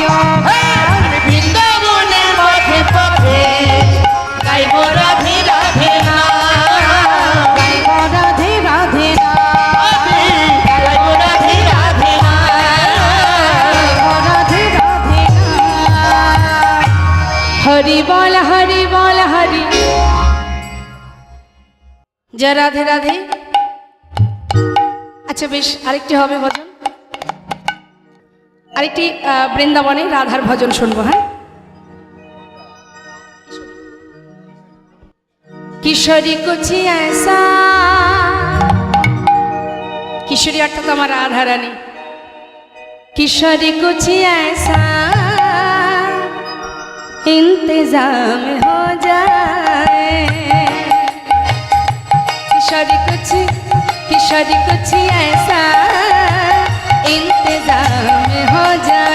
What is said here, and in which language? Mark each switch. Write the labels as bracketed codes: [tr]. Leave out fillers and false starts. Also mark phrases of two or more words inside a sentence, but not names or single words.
[bn] আমি বৃন্দাবনের পথে পথে গাইব রাধে রাধে নাম। গাইব রাধে রাধে না। গাইব রাধে রাধে নাম। গাইব রাধে রাধে না। [hi] हरि बोल हरि बोल हरि। जय राधे राधे। [bn] আচ্ছা বেশ, আরেকটি হবে ভজন, আরেকটি বৃন্দাবনে রাধার ভজন শুনবো। হ্যাঁ, [hi] किशोरी कुछ ऐसा, [bn] কিশোরী অর্থাৎ আমার রাধা রানী। [hi] किशोरी कुछ ऐसा इंतजाम हो जाए। किशोरी कुछ ऐसा इंतजाम हो जाए।